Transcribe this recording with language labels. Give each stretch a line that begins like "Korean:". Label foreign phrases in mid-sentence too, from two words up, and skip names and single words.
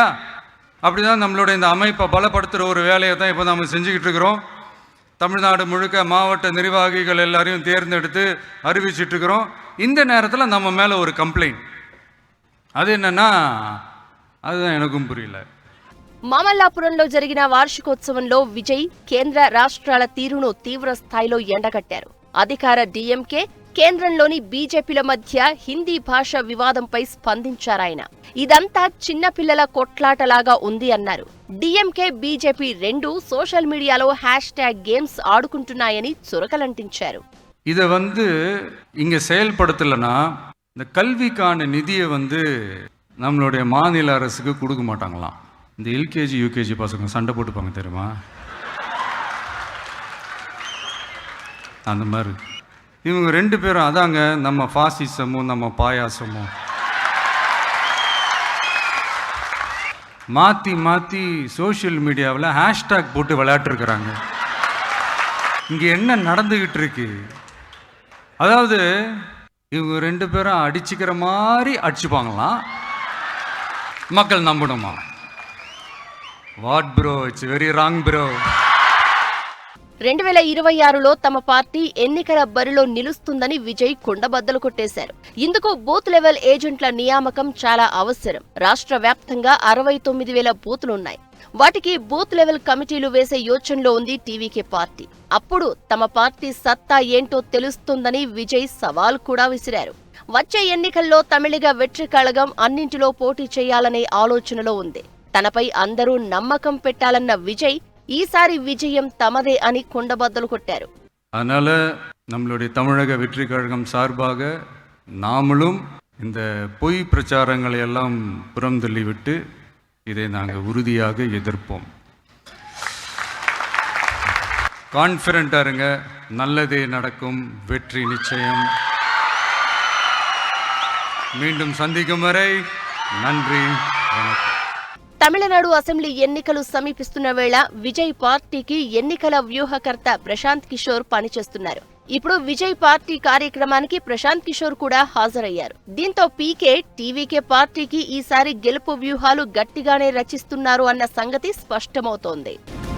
Tamil: அப்படி தான் நம்மளுடைய இந்த அமைப்பை பலப்படுத்துகிற ஒரு வேலையை தான் இப்போ நம்ம செஞ்சுக்கிட்டு இருக்கிறோம். தமிழ்நாடு முழுக்க மாவட்ட நிர்வாகிகள் எல்லாரையும் தேர்ந்தெடுத்து அறிவிச்சிட்ருக்கிறோம். இந்த நேரத்தில் நம்ம மேலே ஒரு கம்ப்ளைண்ட், அது என்னன்னா அதுதான் எனக்கும் புரியல.
Telugu: మామల్లాపురంలో జరిగిన వార్షికోత్సవంలో విజయ్ కేంద్ర రాష్ట్రాల తీరును తీవ్ర స్థాయిలో ఎండగట్టారు. అధికార డీఎంకే, కేంద్రంలోని బీజేపీల మధ్య హిందీ భాష వివాదంపై స్పందించారాయన. ఇదంతా చిన్నపిల్లల కొట్లాటలాగా ఉంది అన్నారు. డీఎంకే, బీజేపీ రెండూ
English: social media hashtag games
Telugu: ఆడుకుంటున్నాయని చురకలంటించారు.
Tamil: இதை இங்கே செயல்படுத்தலைன்னா இந்த கல்விக்கான நிதியை நம்மளுடைய மாநில அரசுக்கு கொடுக்க மாட்டாங்களாம். இந்த எல்கேஜி யூகேஜி பசங்க சண்டை போட்டுப்பாங்க தெரியுமா? அந்த மாதிரி இவங்க 2 பேரும் அதாங்க நம்ம ஃபாசிசமும் நம்ம பாயாசமும் மாற்றி மாற்றி
English: social media hashtag
Tamil: போட்டு விளையாட்டுருக்குறாங்க. இங்கே என்ன நடந்துக்கிட்டு இருக்கு? அதாவது இவங்க 2 பேரும் அடிச்சுக்கிற மாதிரி அடிச்சுப்பாங்களாம், மக்கள் நம்பணுமா?
English: What bro, it's very wrong bro.
Telugu: 2026లో తమ పార్టీ ఎన్నికల బరిలో నిలుస్తుందని విజయ్ కుండబద్దలు కొట్టేశారు. ఇందుకు
English: booth level agents
Telugu: నియామకం చాలా అవసరం. రాష్ట్ర వ్యాప్తంగా 69,000 బూతులున్నాయి. వాటికి
English: booth level committees
Telugu: వేసే యోచనలో ఉంది టీవీకే పార్టీ. అప్పుడు తమ పార్టీ సత్తా ఏంటో తెలుస్తుందని విజయ్ సవాల్ కూడా విసిరారు. వచ్చే ఎన్నికల్లో తమిళిగ వెట్రి కళగం అన్నింటిలో పోటీ చేయాలనే ఆలోచనలో ఉంది. తనపై అందరూ నమ్మకం పెట్టాలన్న విజయ్ ఈసారి విజయం తమదే అని కుండబద్దలు కొట్టారు.
Tamil: அதனால நம்மளுடைய தமிழக வெற்றி கழகம் சார்பாக நாமளும் இந்த பொய் பிரச்சாரங்களை எல்லாம் புறந்தள்ளிவிட்டு இதை நாங்கள் உறுதியாக எதிர்ப்போம். கான்ஃபிடென்ட்டாக இருங்க, நல்லதே நடக்கும், வெற்றி நிச்சயம். மீண்டும் சந்திக்கும் வரை நன்றி, வணக்கம்.
Telugu: తమిళనాడు అసెంబ్లీ ఎన్నికలు సమీపిస్తున్న వేళ విజయ్ పార్టీకి ఎన్నికల వ్యూహకర్త ప్రశాంత్ కిషోర్ పనిచేస్తున్నారు. ఇప్పుడు విజయ్ పార్టీ కార్యక్రమానికి ప్రశాంత్ కిషోర్ కూడా హాజరయ్యారు. దీంతో పీకే, టీవీకే పార్టీకి ఈసారి గెలుపు వ్యూహాలు గట్టిగానే రచిస్తున్నారు అన్న సంగతి స్పష్టమవుతోంది.